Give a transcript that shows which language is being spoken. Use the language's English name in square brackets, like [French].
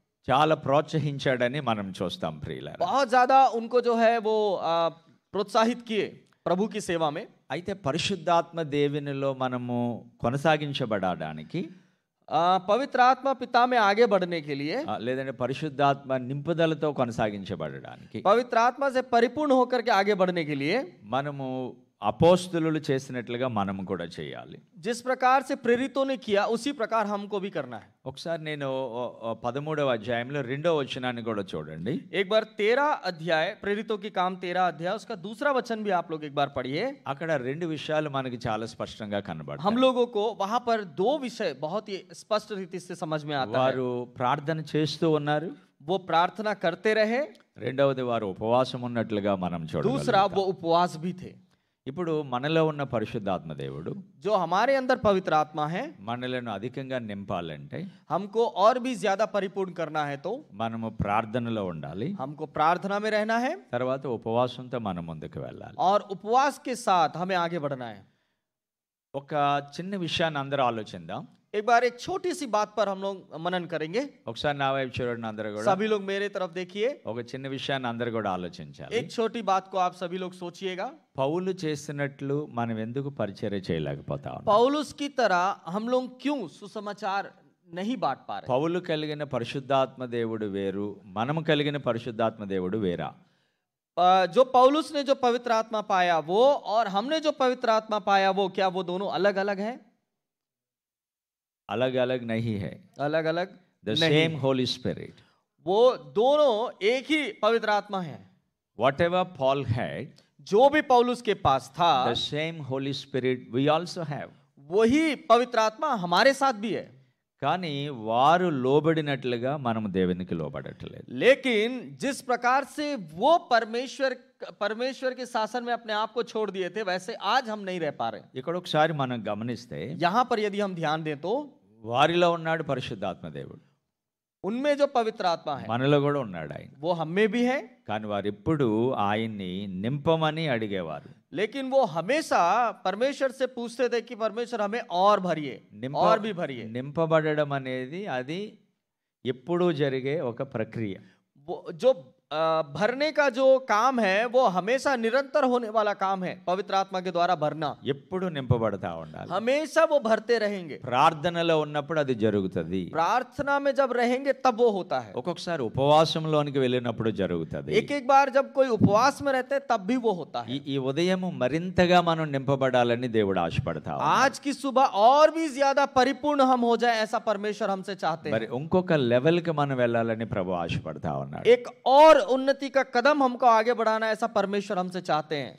[Telugu] చాలా ప్రోత్సహించాడని మనం చూస్తాం ప్రియులారా. [Hindi] बहुत ज्यादा उनको जो है वो प्रोत्साहित किए प्रभु की सेवा में। [Telugu] అయితే పరిశుద్ధాత్మ దేవునిలో మనము కొనసాగించబడడానికి, [Hindi] पवित्र आत्मा पिता में आगे बढ़ने के लिए, [Telugu] లేదంటే పరిశుద్ధాత్మ నింపుదలతో కొనసాగించబడడానికి, [Hindi] पवित्र आत्मा से परिपूर्ण होकर के आगे बढ़ने के लिए [Telugu] మనము అపోస్తులు చేసినట్లుగా మనము కూడా చేయాలి. [Hindi] जिस प्रकार से प्रेरितों ने किया उसी प्रकार हमको भी करना है। [Telugu] ఒకసారి నేను 13వ అధ్యాయంలో 2వ వచనాన్ని కూడా చూడండి. [Hindi] एक बार 13 अध्याय, प्रेरितों की काम 13 अध्याय, उसका दूसरा वचन भी आप लोग एक बार पढ़िए। [Telugu] అక్కడ రెండు విషయాలు మనకి చాలా స్పష్టంగా కనబడతాయి. [Hindi] हम लोगों को वहां पर दो विषय बहुत ही स्पष्ट रीति से समझ में आता है। [Telugu] వారు ప్రార్థన చేస్తూ ఉన్నారు, [Hindi] वो प्रार्थना करते रहे, [Telugu] రెండవది వారు ఉపవాసం ఉన్నట్లుగా మనం [Hindi] दूसरा [Telugu] చూడగలుగుతాం. [Hindi] वो उपवास भी थे. [Telugu] ఇప్పుడు మనలో ఉన్న పరిశుద్ధాత్మ దేవుడు [Hindi] जो हमारे अंदर पवित्र आत्मा है, [Telugu] మనలను అధికంగా నింపాలంటే [Hindi] हमको और भी ज्यादा परिपूर्ण करना है तो [Telugu] మనము ప్రార్థనలో ఉండాలి. [Hindi] हमको प्रार्थना में रहना है [Telugu] తర్వాత ఉపవాసంతో మనం ముందుకు వెళ్ళాలి. [Hindi] और उपवास के साथ हमें आगे बढ़ना है. [Telugu] ఒక చిన్న విషయాన్ని అందరూ ఆలోచిద్దాం. [Hindi] एक बार एक छोटी सी बात पर हम लोग मनन करेंगे. [Telugu] ఒకసారి నా వైపు చూడండి అందరూ కూడా. [Hindi] सभी लोग मेरे तरफ देखिए. [Telugu] ఒక చిన్న విషయాన్ని అందరూ కూడా ఆలోచించాలి. [Hindi] एक छोटी बात को आप सभी लोग सोचिएगा. [Telugu] పౌలు చేసినట్లు మనం ఎందుకు పరిచర్య చేయలేకపోతా ఉన్నాం? [Hindi] पौलुस की तरह हम लोग क्यों सुसमाचार नहीं बांट पा रहे? [Telugu] పౌలు కలిగిన పరిశుద్ధాత్మ దేవుడు వేరు, మనము కలిగిన పరిశుద్ధాత్మ దేవుడు వేరా? [Hindi] जो पौलुस ने जो पवित्र आत्मा पाया वो और हमने जो पवित्र आत्मा पाया वो, क्या वो दोनों अलग अलग है? अलग अलग नहीं है. अलग अलग द नहीं. [English] Same holy spirit. [Hindi] वो दोनों एक ही पवित्र आत्मा है. [English] whatever Paul had, [Hindi] जो भी पौलुस के पास था [English] The same holy spirit we also have. [Hindi] वही पवित्र आत्मा हमारे साथ भी है. [Telugu] కానీ వారు లోబడినట్లుగా మనం దేవునికి లోబడట్లేదు. [Hindi] लेकिन जिस प्रकार से वो परमेश्वर के शासन में अपने आप को छोड़ दिए थे, वैसे आज हम नहीं रह पा रहे. [Telugu] ఇక్కడ ఒకసారి మనం గమనిస్తే [Hindi] यहाँ पर यदि हम ध्यान दें तो [Telugu] వారిలో ఉన్నాడు పరిశుద్ధాత్మ దేవుడు, [Hindi] उनमें जो पवित्र आत्मा है [Telugu] మనలో కూడా ఉన్నాడు ఆయన. [Hindi] वो हम में भी है. [Telugu] కానీ వారు ఎప్పుడు ఆయన్ని నింపమని అడిగేవారు. [Hindi] लेकिन वो हमेशा परमेश्वर से पूछते थे कि परमेश्वर हमें और भरिए, और भी भरिए. [Telugu] నింపబడడం అనేది అది ఎప్పుడూ జరిగే ఒక ప్రక్రియ. [Hindi] वो जो भरने का जो काम है वो हमेशा निरंतर होने वाला काम है. पवित्र आत्मा के द्वारा भरना [Telugu] ఎప్పుడు నింపబడతా ఉండాలి. [Hindi] हमेशा वो भरते रहेंगे. [Telugu] ప్రార్థనలో ఉన్నప్పుడు అది జరుగుతుంది. [Hindi] प्रार्थना में जब रहेंगे तब वो होता है. [Telugu] ఒక్కొక్కసారి ఉపవాసంలోనికి వెళ్ళినప్పుడు జరుగుతుంది. [Hindi] एक एक बार जब कोई उपवास में रहते हैं तब भी वो होता है. [Telugu] ఈ ఉదయం మరింతగా మనం నింపబడాలని దేవుడు ఆశపడతా ఉన్నాడు. [Hindi] आज की सुबह और भी ज्यादा परिपूर्ण हम हो जाए ऐसा परमेश्वर हमसे चाहते [Telugu] మరి [Hindi] हैं. [Telugu] ఇంకొక లెవెల్ కి మనం వెళ్ళాలని ప్రభు ఆశపడతా ఉన్నాడు. [Hindi] एक और उन्नति का कदम हमको आगे बढ़ाना ऐसा परमेश्वर हमसे चाहते हैं.